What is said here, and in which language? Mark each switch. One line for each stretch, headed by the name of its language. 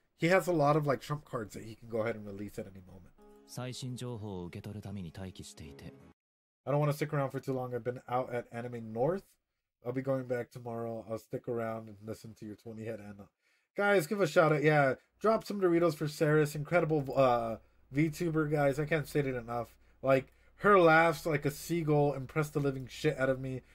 English: He has a lot of like trump cards that he can go ahead and release at any moment.
Japanese: 最新情報を受け取るために待機していて。
English: I don't want to stick around for too long. I've been out at Anime North. I'll be going back tomorrow. I'll stick around and listen to your 20 head Anna. Guys, give a shout out. Yeah, drop some Doritos for Saris. Incredible VTuber, guys. I can't say it enough. Like, her laughs like a seagull impressed the living shit out of me.